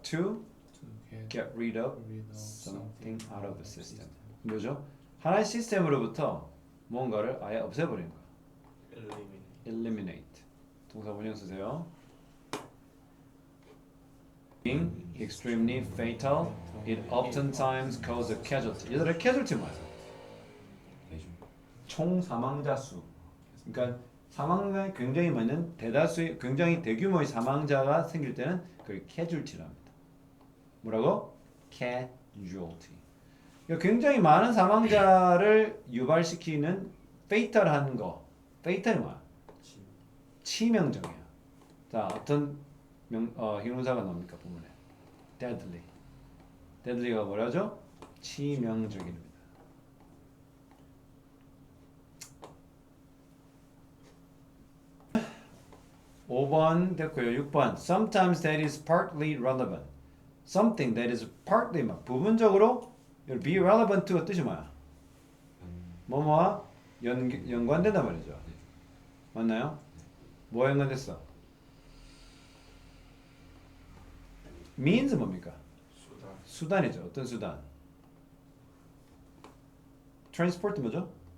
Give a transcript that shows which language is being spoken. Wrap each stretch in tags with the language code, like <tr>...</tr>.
<en>To get rid of something out of the system.</en> <ko>뭐죠? 하나의 시스템으로부터 뭔가를 아예 없애버리는 거야. eliminate. 동사 원형 쓰세요.</ko> <en>Being extremely fatal, it oftentimes causes casualty.</en> <ko>얘들아 casualty 뭐야? 총 사망자 수. 그러니까 사망자가 굉장히 많은 대다수의 굉장히 대규모의 사망자가 생길 때는 그걸 casualty라고 합니다. 뭐라고? casualty. 그러니까 굉장히 많은 사망자를 유발시키는 fatal한 거. fatal이 뭐야? 치명적이야. 자, 어떤 형용사가 나옵니까? 부문에 deadly. deadly가 뭐라죠? 치명적입니다. (5번) 됐고요.</ko> <en>(6번) Sometimes that is partly relevant. Something that is partly</en> <ko>막 부분적으로</ko> <en>be relevant to가</en> <ko>뜻이 뭐야? 뭐뭐와 연관된단 말이죠. 맞나요? 뭐와 연관됐어? means 뭡니까? 수단. 수단이죠. 어떤 수단? transport 뭐죠?</ko>